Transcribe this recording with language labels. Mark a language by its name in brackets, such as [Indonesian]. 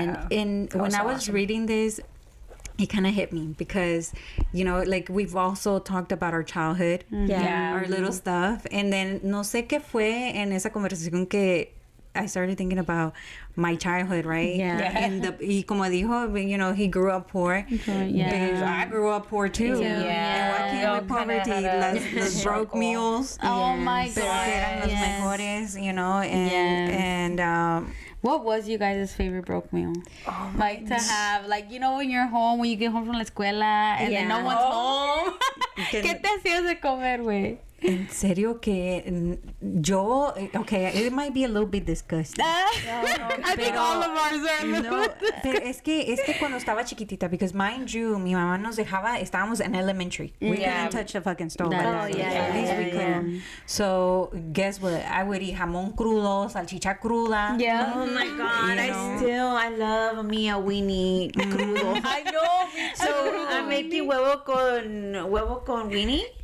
[English] And when I was reading this, it kind of hit me because, you know, like we've also talked about our childhood, our little stuff, and then [Spanish] no sé qué fue en esa conversación que [English] I started thinking about my childhood, right? And [Spanish] y como dijo, [English] you know, he grew up poor. I grew up poor too. And what came with poverty? Los broke meals. Oh my God. [Spanish] Pero que eran los mejores, [English] you know, and what was you guys' favorite broke meal? Like to have, like, you know, when you're home, when you get home from [Spanish] la escuela [English] and then no one's home. [Spanish] ¿Qué te hacías de comer, güey? En serio que yo, [English] okay, it might be a little bit disgusting. I think all of ours are. [Spanish] No, pero es que cuando estaba chiquitita, [English] because mind you, [Spanish] mi mamá nos dejaba, estábamos [English] in elementary. We couldn't touch the fucking stove. At least we couldn't. So guess what? I would eat [Spanish] jamón crudo, salchicha cruda. [English] Oh my God, I love me a weenie crudo. I know, me too. So I'm making huevo con weenie.